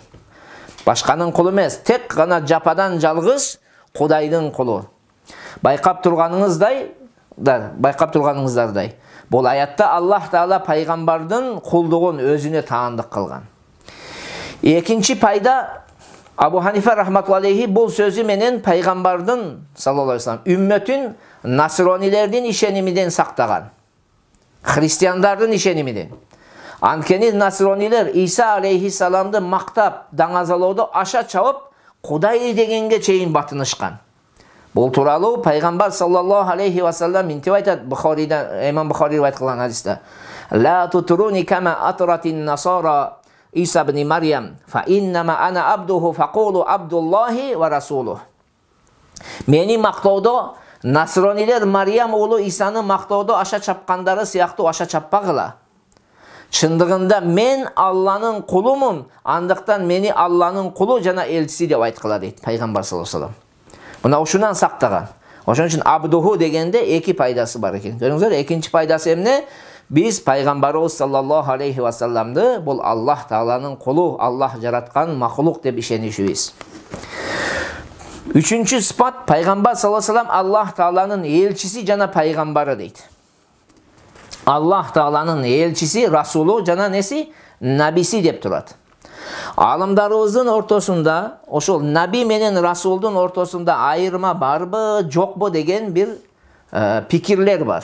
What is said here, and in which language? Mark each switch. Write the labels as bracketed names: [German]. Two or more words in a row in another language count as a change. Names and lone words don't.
[Kyrgyz] Башканын кулу эмес, тек гана жападан жалгыз Кудайдын кулу. Байкап турганыңыздардай, бул аятта Аллах Таала пайгамбардын кулдугун өзүнө таандык кылган. Экинчи пайда, Абу Ханифа [Arabic] رحمة الله عليه [Kyrgyz] бул сөзү менен пайгамбардын [Arabic] صلى الله عليه وسلم [Kyrgyz] үммөтүн насронилердин ишенимиден сактаган. Христиандардын ишенимиден. Анткени насронилер Иса алейхиссаламды мактап, даңазалоодо аша чабып, Кудай дегенге чейин батынышкан. Бул тууралуу пайгамбар [Arabic] صلى الله عليه وسلم [Kyrgyz] мынтип айтат, имам Бухари ривайет кылган хадисте. [Arabic] لا تطروني كما أطرت النصارى عيسى ابن مريم، فإنما أنا عبده فقولوا عبد الله ورسوله. [Kyrgyz] Мени мактоодо насронилер Марьям уулу Исаны мактоодо аша чапкандары сыяктуу аша чаппагыла. Чындыгында мен Алланын кулумун, андыктан мени Алланын кулу жана элчиси деп айткыла дейт пайгамбар [Arabic] صلى الله عليه وسلم. [Kyrgyz] Мына ушунан сактаган. Ошон үчүн абдуху дегенде эки пайдасы бар экен. Көрүңүздөр, экинчи пайдасы эмне? Биз пайгамбарыбыз [Arabic] صلى الله عليه وسلم [Kyrgyz] бул Аллах тааланын кулу, Аллах жараткан махлук деп ишенишибиз. Үчүнчү сыпат, пайгамбар [Arabic] صلى الله عليه وسلم [Kyrgyz] Аллах тааланын элчиси жана пайгамбары дейт. Аллах тааланын элчиси, расулу жана неси? Набиси деп турат. Алымдарыбыздын ортосунда, ошол наби менен расулдун ортосунда айырма барбы, жокпу деген бир пикирлер бар.